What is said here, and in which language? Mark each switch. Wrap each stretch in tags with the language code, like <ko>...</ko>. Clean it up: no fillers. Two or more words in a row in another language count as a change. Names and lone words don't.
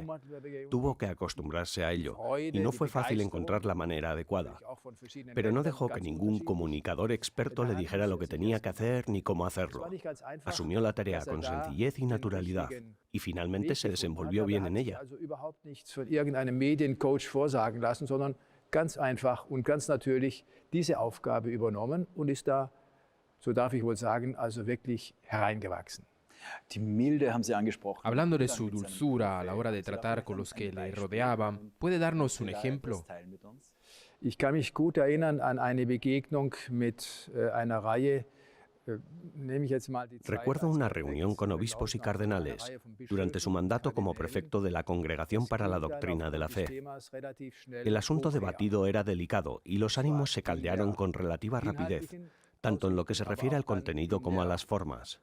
<es>Tuvo que acostumbrarse a ello, y no fue fácil encontrar la manera adecuada. Pero no dejó que ningún comunicador experto le dijera lo que tenía que hacer ni cómo hacerlo. Asumió la tarea con sencillez y naturalidad, y finalmente se desenvolvió bien en ella.</es> <de>ganz einfach und ganz natürlich diese Aufgabe übernommen und ist da, so darf ich wohl sagen, also wirklich hereingewachsen. Die Milde haben Sie angesprochen.</de> <es>Hablando de su dulzura a la hora de tratar con los que le rodeaban, ¿puede darnos un ejemplo?</es> <de>Ich kann mich gut erinnern an eine Begegnung mit einer Reihe.</de> <es>Recuerdo una reunión con obispos y cardenales durante su mandato como prefecto de la Congregación para la Doctrina de la Fe. El asunto debatido era delicado y los ánimos se caldearon con relativa rapidez, tanto en lo que se refiere al contenido como a las formas.</es>